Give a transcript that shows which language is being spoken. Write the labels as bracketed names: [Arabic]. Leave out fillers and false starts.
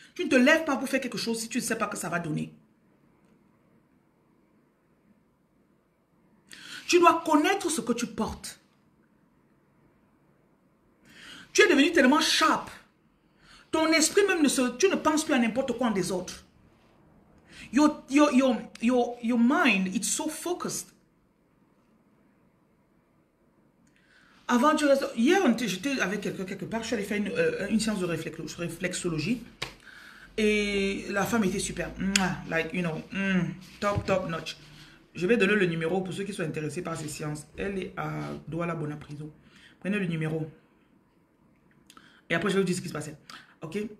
[French] Tu ne te lèves pas pour faire quelque chose si tu ne sais pas que ça va donner. Tu dois connaître ce que tu portes. Tu es devenu tellement sharp. Ton esprit même tu ne penses plus à n'importe quoi des autres. [English] Your mind, it's so focused. [French] Avant, hier, j'étais avec quelqu'un quelque part, je suis allée faire une séance de réflexologie. Et la femme était super. [English] Like, you know, top notch. [French] Je vais donner le numéro pour ceux qui sont intéressés par ces séances. Elle est à Douala Bona Prison. Prenez le numéro. Et après, je vais vous dire ce qui se passait. Ok?